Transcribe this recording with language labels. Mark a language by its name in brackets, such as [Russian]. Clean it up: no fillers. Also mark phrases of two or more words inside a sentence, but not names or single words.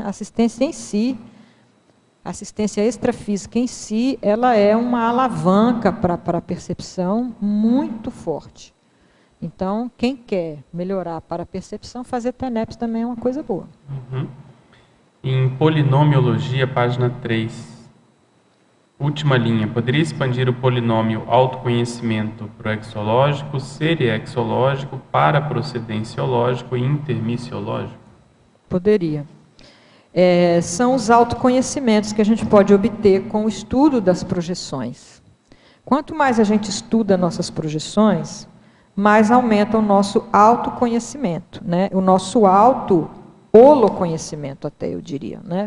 [Portuguese] A assistência em si, a assistência extrafísica em si, ela é uma alavanca para a percepção muito forte. Então, quem quer melhorar para a percepção, fazer TENEPS também é uma coisa boa. Em polinomiologia, página 3, última linha, poderia expandir o polinômio autoconhecimento proexológico, seriexológico, paraprocedenciológico e intermissiológico? Poderia. São os autoconhecimentos que a gente pode obter com o estudo das projeções. Quanto mais a gente estuda nossas projeções, mais aumenta o nosso autoconhecimento, né? O nosso holoconhecimento, até eu diria, né?